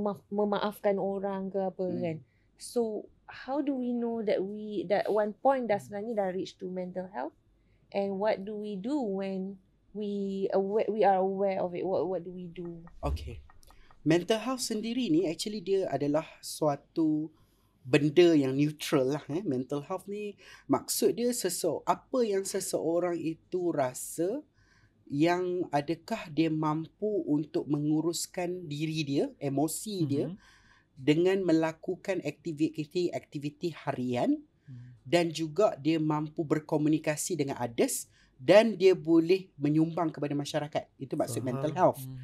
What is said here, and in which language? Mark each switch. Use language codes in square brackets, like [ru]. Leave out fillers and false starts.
[ms] Memaafkan orang ke apa kan. [en] So how do we know that one point dah sebenarnya dah reach to mental health, and what do we do when we are aware of it? What do we do? Okay. [ms] Mental health sendiri ni actually dia adalah suatu benda yang neutral lah. Mental health ni maksud dia apa yang seseorang itu rasa, yang adakah dia mampu untuk menguruskan diri dia, emosi dia, dengan melakukan aktiviti harian, dan juga dia mampu berkomunikasi dengan others, dan dia boleh menyumbang kepada masyarakat. Itu maksud mental health.